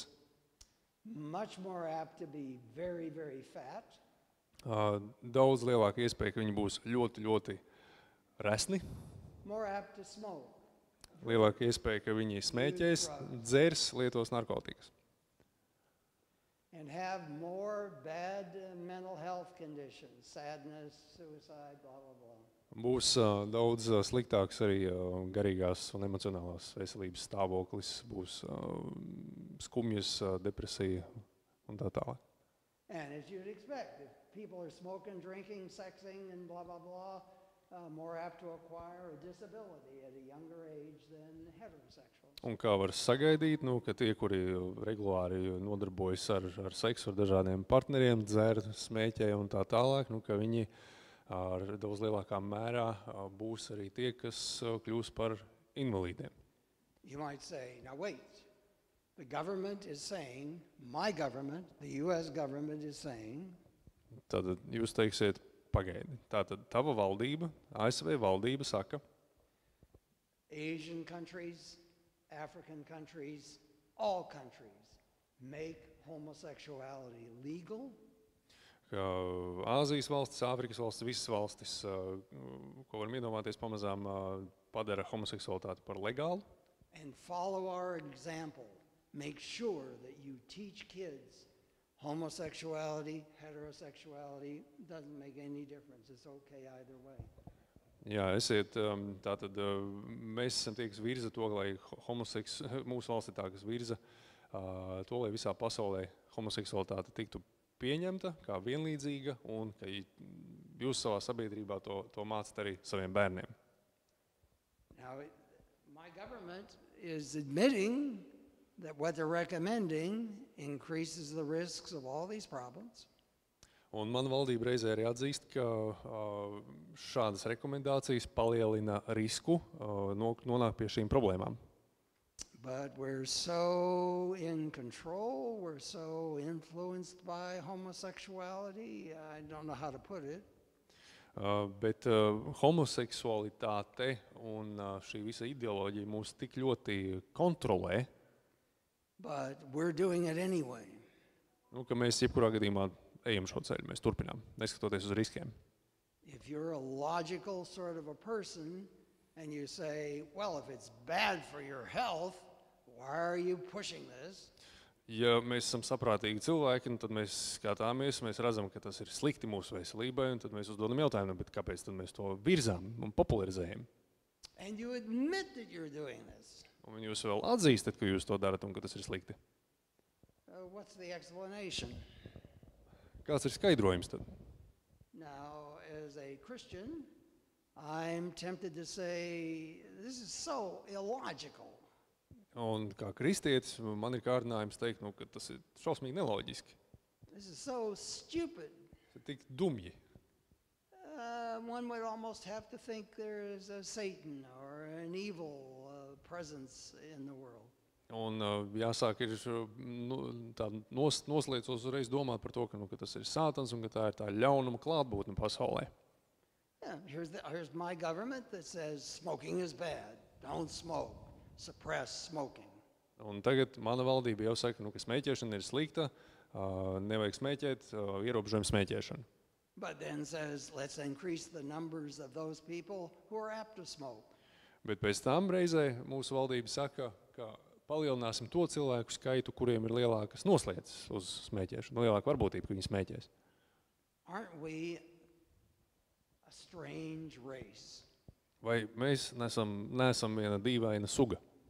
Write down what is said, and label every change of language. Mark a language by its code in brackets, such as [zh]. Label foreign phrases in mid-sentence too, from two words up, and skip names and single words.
[en] Much more apt to be very, very fat. [lv] Daudz lielāka iespēja, ka viņi būs ļoti, ļoti resni. [en] More apt to smoke. [lv] Lielāka iespēja, ka viņi smēķēs, dzers, lietos narkotikas. [en] And have more bad mental health conditions, sadness, suicide, blah, blah, blah. [lv] Būs daudz sliktāks arī garīgās un emocionālās veselības stāvoklis, būs skumjas, depresija un tā tālāk. [en] And as you'd expect, if people are smoking, drinking, sexing, and blah, blah, blah, more apt to acquire a disability at a younger age than heterosexuals. [lv] Un kā var sagaidīt, ka tie, kuri regulāri nodarbojas ar seksu, ar dažādiem partneriem, dzer, smēķē un tā tālāk, ka viņi ar daudz lielākā mērā būs arī tie, kas kļūs par invalīdiem. [en] You might say, now wait, The government is saying, my government, the US government is saying, [lv] Tātad jūs teiksiet, pagaidi. Tātad tava valdība, ASV valdība saka, [en] Asian countries, African countries, all countries make homosexuality legal. [lv] ka Āzijas valstis, Āfrikas valstis, visas valstis, ko varam iedomāties, pamazām padara homoseksualitāti par legālu. [en] And follow our example. Make sure that you teach kids homosexuality, heterosexuality, doesn't make any difference. It's okay either way. [lv] Jā, esiet, tātad mēs esam tie, kas virza to, lai mūsu valsts ir tā, kas virza to, lai visā pasaulē homoseksualitāte tiktu pieņemta kā vienlīdzīga un ka jūs savā sabiedrībā to mācat arī saviem bērniem. [en] Now, my government is admitting that what they're recommending increases the risks of all these problems. [lv] Un mana valdība reizē arī atzīst, ka šādas rekomendācijas palielina risku nonākt pie šīm problēmām. [en] But we're so in control, we're so influenced by homosexuality, I don't know how to put it. [lv] Bet homoseksualitāte un šī visa ideoloģija mūs tik ļoti kontrolē, [en] But we're doing it anyway. [lv] Ka mēs jebkurā gadījumā ejam šo ceļu, mēs turpinām, neskatoties uz riskiem. [en] If you're a logical sort of a person and you say, well, if it's bad for your health, why are you pushing this? [lv] Ja mēs esam saprātīgi cilvēki, tad mēs skatāmies, mēs redzam, ka tas ir slikti mūsu veselībai, un tad mēs uzdodam jautājumu, bet kāpēc tad mēs to virzām un popularizējam? [en] And you admit that you're doing this. [lv] Un jūs vēl atzīstat, ka jūs to darat un ka tas ir slikti. [en] What's the explanation? [lv] Kāds ir skaidrojums tad? [en] Now, as a Christian, I'm tempted to say, this is so illogical. [lv] Un kā kristietis, man ir kārdinājums teikt, ka tas ir šausmīgi neloģiski. [en] This is so stupid. [lv] Tas ir tik dumji. [en] One would almost have to think there is a Satan or an evil presence in the world. [lv] Un jāsāk ir tā noslēdzos uzreiz domāt par to, ka tas ir sātans un ka tā ir tā ļaunuma klātbūtne pasaulē. [en] Yeah, here's my government that says smoking is bad. Don't smoke. Suppress smoking. [lv] Un tagad mana valdība jau saka, ka smēķēšana ir slikta, nevajag smēķēt, ierobežojam smēķēšanu. [en] But then says, let's increase the numbers of those people who are apt to smoke. [lv] Bet pēc tam reizē mūsu valdība saka, ka palielināsim to cilvēku skaitu, kuriem ir lielākas noslēdzes uz smēķēšanu, lielāka varbūtība, ka viņi smēķēs. [en] Aren't we a strange race? [lv] Vai mēs neesam viena dīvaina suga?